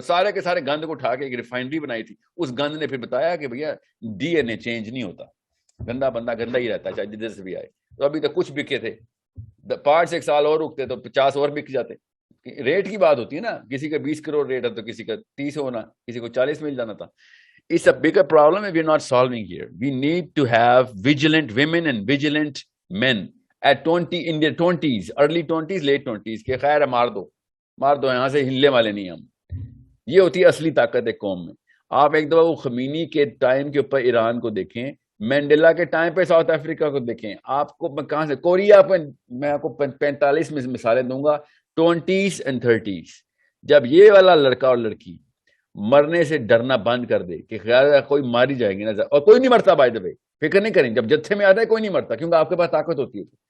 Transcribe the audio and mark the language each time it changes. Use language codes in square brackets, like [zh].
[ur] سارے کے سارے گند کو اٹھا کے ایک ریفائنری بنائی تھی. اس گند نے پھر بتایا کہ بھیا ڈی این اے چینج نہیں ہوتا, گندا بندہ گندا ہی رہتا ہے چاہے جدھر سے بھی آئے. تو ابھی تک کچھ بکے تھے, 5 ایک سال اور رکتے تو 50 اور بک جاتے. ریٹ کی بات ہوتی ہے نا, کسی کا 20 کروڑ ریٹ ہے تو کسی کا 30 ہونا, کسی کو 40 مل جانا تھا. [en] It's a bigger problem and we're not solving here. We need to have vigilant women and vigilant men at 20 in their 20s, early 20s, late 20s [ur] کہ خیر ہے مار دو یہاں سے ہلنے والے نہیں ہم. یہ ہوتی ہے اصلی طاقت ایک قوم میں. آپ ایک دفعہ وہ خمینی کے ٹائم کے اوپر ایران کو دیکھیں, مینڈیلا کے ٹائم پہ ساؤتھ افریقہ کو دیکھیں, آپ کو کہاں سے کوریا پہ میں آپ کو 45 میں مثالیں دوں گا, 20s and 30s. جب یہ والا لڑکا اور لڑکی مرنے سے ڈرنا بند کر دے کہ خیال ہے کوئی ماری جائیں گے نا, اور کوئی نہیں مرتا بائی دا وے, فکر نہیں کریں, جب جتھے میں آتا ہے کوئی نہیں مرتا کیونکہ آپ کے پاس طاقت ہوتی ہے.